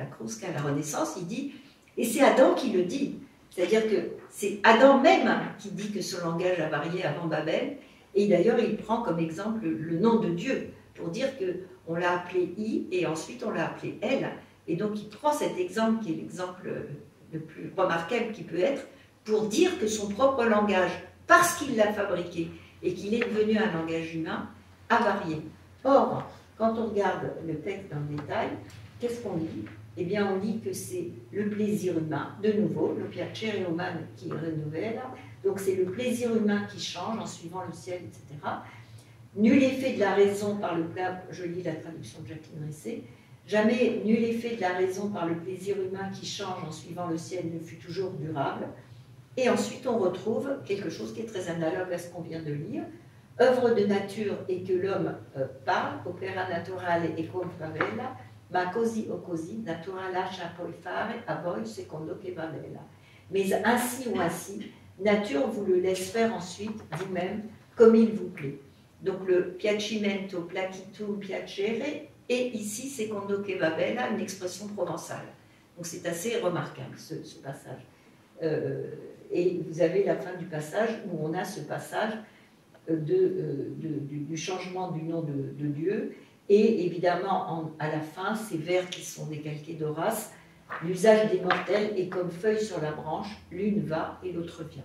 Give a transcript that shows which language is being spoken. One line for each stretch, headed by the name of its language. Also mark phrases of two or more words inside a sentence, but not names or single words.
French: Crusca, à la Renaissance, il dit, et c'est Adam qui le dit, c'est-à-dire que c'est Adam même qui dit que son langage a varié avant Babel, et d'ailleurs il prend comme exemple le nom de Dieu, pour dire qu'on l'a appelé I, et ensuite on l'a appelé Elle, et donc il prend cet exemple qui est l'exemple le plus remarquable qui peut être, pour dire que son propre langage, parce qu'il l'a fabriqué, et qu'il est devenu un langage humain, a varié. Or, quand on regarde le texte dans le détail, qu'est-ce qu'on lit? Eh bien, on lit que c'est le plaisir humain, de nouveau, le
Italian: piacere umano
French: qui renouvelle, donc c'est le plaisir humain qui change en suivant le ciel, etc. Nul effet de la raison par le plaisir, je lis la traduction de Jacqueline Rissé, jamais nul effet de la raison par le plaisir humain qui change en suivant le ciel ne fut toujours durable. Et ensuite, on retrouve quelque chose qui est très analogue à ce qu'on vient de lire. œuvre de nature et que l'homme parle,
Italian: opera naturale e con favela, ma così o così, natura lascia poi fare a voi secondo che va bella.
French: Mais ainsi ou ainsi, nature vous le laisse faire ensuite vous-même comme il vous plaît. Donc le piacimento, placitum, piacere, et ici
Italian: secondo che va bella,
French: une expression provençale. Donc c'est assez remarquable ce passage. Et vous avez la fin du passage où on a ce passage du changement du nom de Dieu, et évidemment à la fin ces vers qui sont décalqués d'Horace, l'usage des mortels est comme feuille sur la branche, l'une va et l'autre vient.